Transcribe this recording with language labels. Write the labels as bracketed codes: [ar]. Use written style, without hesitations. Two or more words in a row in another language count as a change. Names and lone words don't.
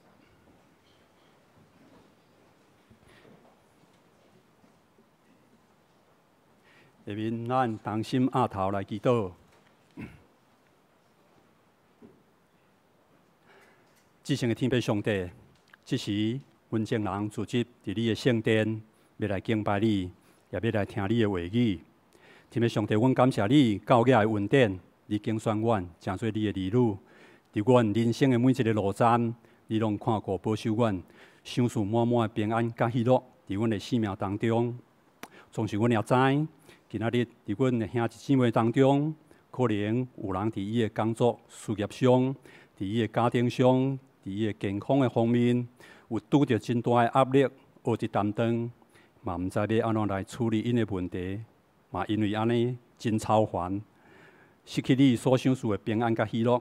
[nan] 下面咱同心压头来祈祷。至圣的天父上帝，这时阮众人聚集伫你的圣殿，要来敬拜你，也要来听你的话语。天父上帝，阮感谢你教育的恩典，你拣选阮，成做你的儿女。伫阮人生的每一个路站，你拢看顾保守阮，享受满满的平安甲喜乐伫阮的生命当中。总是阮也知。今仔日伫阮的兄弟姊妹当中，可能有人伫伊的工作、事业上，伫伊的家庭上，伫伊的健康的方面，有拄着真大的压力，学一担当，嘛毋知要安怎来处理因的问题，嘛因为安尼真操烦，失去你所享受的平安甲喜乐。